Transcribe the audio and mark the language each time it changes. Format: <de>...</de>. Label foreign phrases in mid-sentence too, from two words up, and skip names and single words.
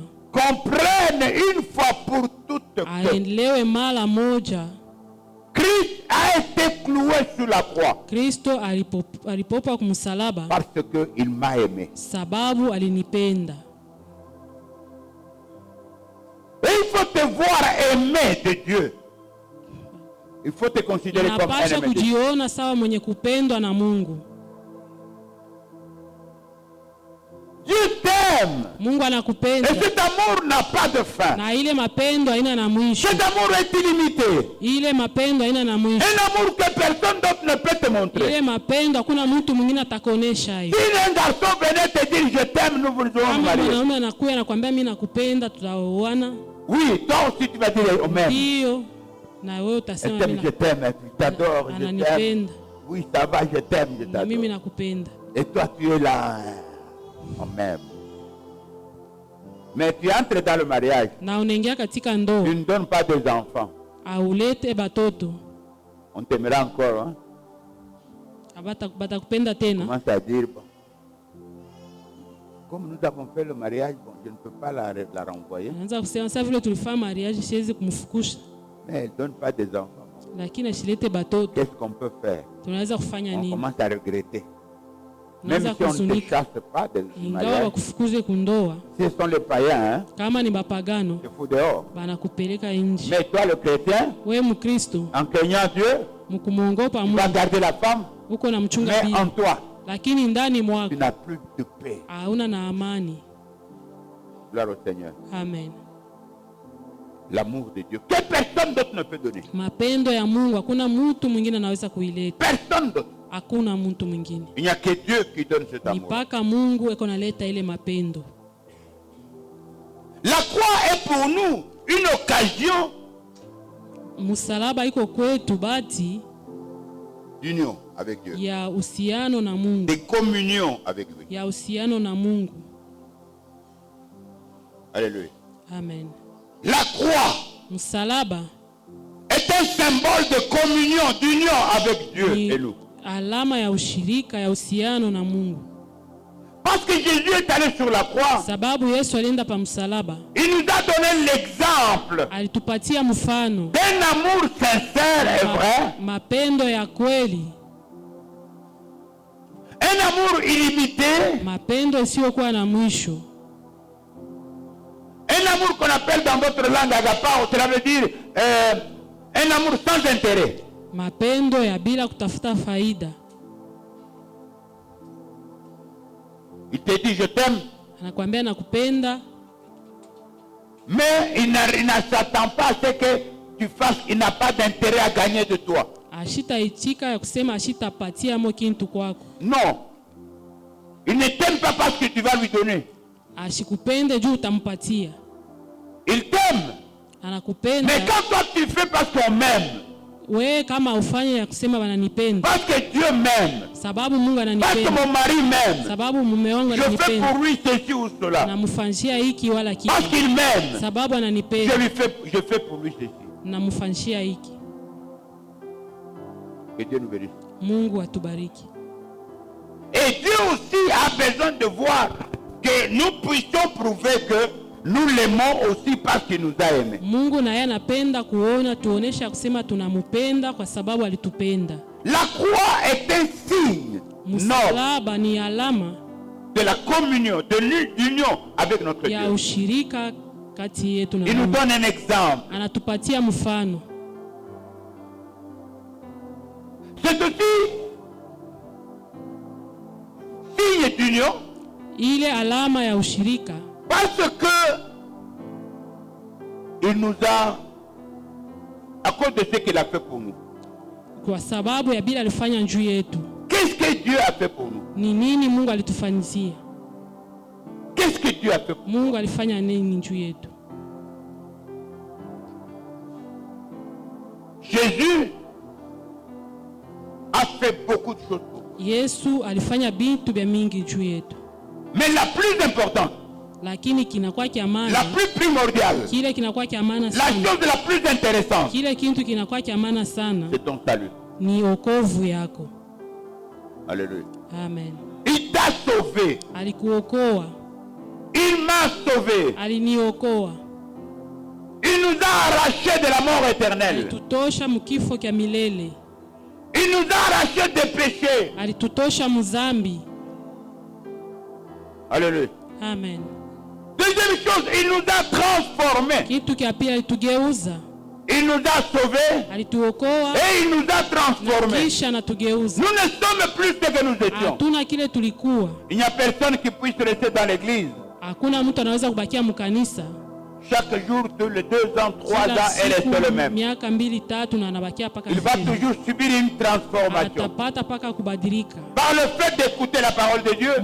<fr>comprenne une fois pour toutes que</fr> <sw>aelewe mara moja</sw> <fr>Christ a été cloué sur la croix</fr> <sw>Kristo alipopa kumsalaba</sw> <fr>parce qu'il m'a aimé.</fr> <sw>sababu alinipenda.</sw> <fr>Et il faut te voir aimé de Dieu. Il faut te considérer comme un</fr> <sw>Unapasha</sw> <fr>aimé de Dieu.</fr> <sw>kujiona sawa mwenye kupendwa na Mungu.</sw> <fr>Dieu t'aime.</fr> <sw>Mungu</sw> <fr>Et</fr> <sw>anakupenda</sw> <fr>cet amour n'a pas de fin.</fr> <sw>na ile mapendo haina na mwisho.</sw> <fr>Cet amour est illimité.</fr> <sw>Ile mapendo haina na mwisho.</sw> <fr>Un amour que personne d'autre ne peut te montrer.</fr> <sw>Ile mapendo hakuna mtu mwingine atakuonesha hiyo.</sw> <fr>Si un garçon venait te dire je t'aime, nous vous allons</fr> <sw>Kama</sw> <fr>marier.</fr> <sw>mwanaume anakuja anakuambia mimi nakupenda, tutaoana,</sw> <fr>Oui, toi aussi tu vas dire on m'aime.</fr> <sw>ndio na wewe</sw> <fr>Elle</fr> <sw>utasema</sw> <fr>t'aime,</fr> <sw>mimi</sw> <fr>je t'aime, et puis t'adore, je t'aime.</fr> <sw>ananipenda</sw> <fr>Oui, ça va, je t'aime, je</fr> <sw>na mimi</sw> <fr>t'adore.</fr> <sw>nakupenda.</sw> <fr>Et toi tu es là, on m'aime. Mais tu entres dans le mariage,</fr> <sw>Na unaingia katika</sw> <fr>tu</fr> <sw>ndoa</sw> <fr>ne donnes pas des enfants.</fr> <sw>aulete batoto,</sw> <fr>On t'aimera encore, hein?</fr> <sw>batakupenda tena.</sw> <fr>Commence à dire, bon, comme nous avons fait le mariage, bon, je ne peux pas la renvoyer,</fr> <sw>Anaanza kusema sasa vile tulifanya mariage siwezi kumfukusha,</sw> <fr>mais elle ne donne pas des enfants.</fr> <sw>lakini asilete batoto.</sw> <fr>Qu'est-ce qu'on peut faire?</fr> <sw>Tunaweza kufanya</sw> <fr>On</fr> <sw>nini?</sw> <fr>commence à regretter. Même</fr> <sw>Tunaanza</sw> <fr>si on ne te</fr> <sw>kuzunika,</sw> <fr>chasse pas du</fr> <sw>ingawa</sw> <fr>mariage,</fr> <sw>wakufukuze kundoa.</sw> <fr>ce sont les païens, hein?</fr> <sw>Kama ni bapagano</sw> <fr>Il faut dehors.</fr> <sw>banakupeleka nje.</sw> <fr>Mais toi, le chrétien,</fr> <sw>Wewe Mkristo</sw> <fr>en craignant Dieu,</fr> <sw>mkumwongopa tu Mungu</sw> <fr>vas garder la femme,</fr> <sw>uko na mchunga</sw> <fr>mais</fr> <sw>bibi,</sw> <fr>en toi,</fr> <sw>lakini ndani</sw> <fr>tu</fr> <sw>mwako</sw> <fr>n'as plus de paix.</fr> <sw>hauna na amani.</sw> <fr>Gloire au Seigneur. Amen. L'amour de Dieu, que personne d'autre ne peut donner.</fr> <sw>Mapendo ya Mungu hakuna mtu mwingine anaweza kuileta,</sw> <fr>Personne d'autre.</fr> <sw>hakuna mtu mwingine,</sw> <fr>Il n'y a que Dieu qui donne cet</fr> <sw>ni</sw> <fr>amour.</fr> <sw>mpaka Mungu eko naleta ile mapendo.</sw> <fr>La croix est pour nous une occasion</fr> <sw>Msalaba iko kwetu bati</sw> <fr>d'union avec Dieu,</fr> <sw>ya uhusiano na Mungu,</sw> <fr>de communion avec lui.</fr> <sw>ya uhusiano na Mungu.</sw> <fr>Alléluia. Amen. La croix</fr> <sw>Msalaba</sw> <fr>est un symbole de communion, d'union avec Dieu</fr> <sw>ni</sw> <fr>et nous.</fr> <sw>alama ya ushirika ya uhusiano na Mungu,</sw> <fr>Parce que Jésus est allé sur la croix,</fr> <sw>sababu Yesu alienda pa msalaba,</sw> <fr>il nous a donné l'exemple</fr> <sw>alitupatia mfano</sw> <fr>d'un amour sincère et vrai,</fr> <sw>mapendo ya kweli,</sw> <fr>un amour illimité,</fr> <sw>mapendo isiyokuwa na mwisho,</sw> <fr>un amour qu'on appelle dans votre langue agapao, cela veut dire un amour sans intérêt.</fr> <sw>mapendo ya bila kutafuta faida.</sw> <fr>Il te dit je t'aime,</fr> <sw>Anakuambia nakupenda,</sw> <fr>mais il ne s'attend pas à ce que tu fasses, il n'a pas d'intérêt à gagner de toi.</fr> <sw>ashitaitika ya kusema ashitapatia mo kintu kwako,</sw> <fr>Non. Il ne t'aime pas parce que tu vas lui donner.</fr> <sw>ashikupende juu utampatia.</sw> <fr>Il t'aime.</fr> <sw>Anakupenda</sw> <fr>Mais quand toi tu fais parce qu'on m'aime,</fr> <sw>wewe kama ufanye ya kusema wananipenda,</sw> <fr>parce que Dieu m'aime,</fr> <sw>sababu Mungu</sw> <fr>parce que</fr> <sw>ananipenda,</sw> <fr>mon mari m'aime,</fr> <sw>sababu mume wangu</sw> <fr>je fais</fr> <sw>ananipenda,</sw> <fr>pour lui ceci ou cela.</fr> <sw>namfanshia hiki wala kile,</sw> <fr>Parce qu'il m'aime,</fr> <sw>sababu</sw> <fr>je</fr> <sw>ananipenda,</sw> <fr>fais pour lui ceci.</fr> <sw>namfanshia hiki.</sw> <fr>Que Dieu nous bénisse.</fr> <sw>Mungu atubariki.</sw> <fr>Et Dieu aussi a besoin de voir que nous puissions prouver que nous l'aimons aussi parce qu'il nous a aimés.</fr> <sw>Mungu naye anapenda kuona tuonesha kusema tunamupenda kwa sababu alitupenda.</sw> <fr>La croix est un signe</fr> <sw>Msalaba ni alama</sw> <fr>de la communion, de l'union avec notre</fr> <sw>ya</sw> <fr>Dieu.</fr> <sw>ushirika kati yetu na</sw> <fr>Il nous</fr> <sw>Mungu.</sw> <fr>donne un exemple.</fr> <sw>Anatupatia mfano.</sw> <fr>C'est aussi signe d'union</fr> <sw>Ile alama ya ushirika</sw> <fr>parce que il nous a, à cause de ce qu'il a fait pour nous.</fr> <sw>kwa sababu ya bila alifanya juu yetu.</sw> <fr>Qu'est-ce que Dieu a fait pour nous?</fr> <sw>Ni nini Mungu alitufanyizia?</sw> <fr>Qu'est-ce que Dieu a fait pour nous?</fr> <sw>Mungu alifanya nini juu yetu?</sw> <fr>Jésus a fait beaucoup de choses pour nous.</fr> <sw>Yesu alifanya vitu vya mingi juu yetu.</sw> <fr>Mais la plus importante,</fr> <sw>Lakini kinakuwa kia</sw> <fr>la</fr> <sw>maana,</sw> <fr>plus primordiale,</fr> <sw>kile kinakuwa kia maana</sw> <fr>la</fr> <sw>sana.</sw> <fr>chose la plus intéressante,</fr> <sw>Kile kitu kinakuwa kia maana sana</sw> <fr>c'est ton salut.</fr> <sw>ni wokovu yako.</sw> <fr>Alléluia. Amen. Il t'a sauvé.</fr> <sw>Alikuokoa,</sw> <fr>Il m'a sauvé.</fr> <sw>aliniokoa.</sw> <fr>Il nous a arrachés de la mort éternelle.</fr> <sw>Alitutosha mkifo kia milele.</sw> <fr>Il nous a arrachés des péchés.</fr> <sw>Alitutosha mzambi.</sw> <fr>Alléluia. Amen. Deuxième chose, il nous a transformés.</fr> <sw>Kitu kia pili alitugeuza.</sw> <fr>Il nous a sauvés</fr> <sw>Alituokoa</sw> <fr>et il nous a</fr> <sw>na</sw> <fr>transformés.</fr> <sw>kisha anatugeuza.</sw> <fr>Nous ne sommes plus ce que nous étions.</fr> <sw>Hatuna kile tulikuwa.</sw> <fr>Il n'y a personne qui puisse rester dans l'église.</fr> <sw>Hakuna mtu anaweza kubakia mkanisa</sw> <fr>Chaque jour, tous les 2 ans, 3 ans,</fr> <sw>kila</sw> <fr>elle est</fr> <sw>siku</sw> <fr>le même.</fr> <sw>miaka 2 3 na anabakia paka</sw> <fr>Il va toujours subir une transformation.</fr> <sw>atapata paka kubadilika</sw> <fr>Par le fait d'écouter la parole de Dieu,</fr>